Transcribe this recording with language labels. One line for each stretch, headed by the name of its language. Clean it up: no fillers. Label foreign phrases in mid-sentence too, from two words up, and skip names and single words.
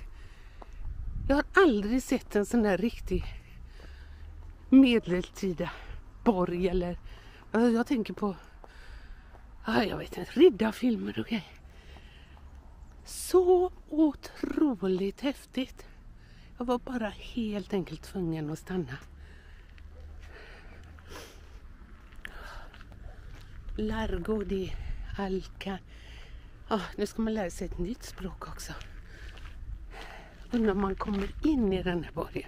Swedish: Jag har aldrig sett en sån där riktig medeltida borg eller... Jag tänker på... jag vet inte, riddarfilmer och grejer. Så otroligt häftigt. Jag var bara helt enkelt tvungen att stanna. Largo de Alca. Nu ska man lära sig ett nytt språk också. Undrar om man kommer in i den här borgen.